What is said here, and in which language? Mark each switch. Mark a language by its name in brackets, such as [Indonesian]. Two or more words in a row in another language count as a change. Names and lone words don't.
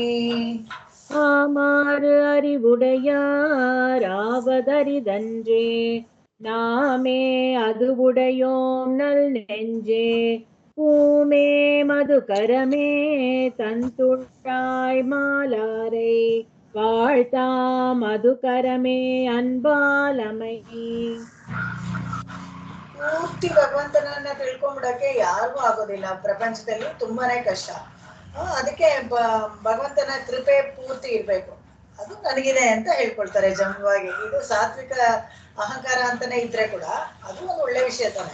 [Tamil] ஆமாறு அறிவுடையார் ஆவதரிதன்றே நாமே அது உடையோம் நல் நெஞ்சே பூமே மதுகரமே தந்துழாய் மாலாரை வாழ்த்தா மதுகரமே அன்பாலமை. [Kannada] ಪೂರ್ತಿ ಭಗವಂತನನ್ನ ತಿಳ್ಕೊಂಡ್ಬಿಡಕ್ಕೆ ಯಾರಿಗೂ ಆಗೋದಿಲ್ಲ, ಪ್ರಪಂಚದಲ್ಲಿ ತುಂಬಾನೇ ಕಷ್ಟ. ಅದಕ್ಕೆ ಭಗವಂತನ ಕೃಪೆ ಪೂರ್ತಿ ಇರ್ಬೇಕು. ಅದು ನನಗಿದೆ ಅಂತ ಹೇಳ್ಕೊಳ್ತಾರೆ ಜಂಬವಾಗಿ. ಇದು ಸಾತ್ವಿಕ ಅಹಂಕಾರ ಅಂತಾನೆ ಇದ್ರೆ ಕೂಡ ಅದು ಒಂದು ಒಳ್ಳೆ ವಿಷಯ ತಾನೆ.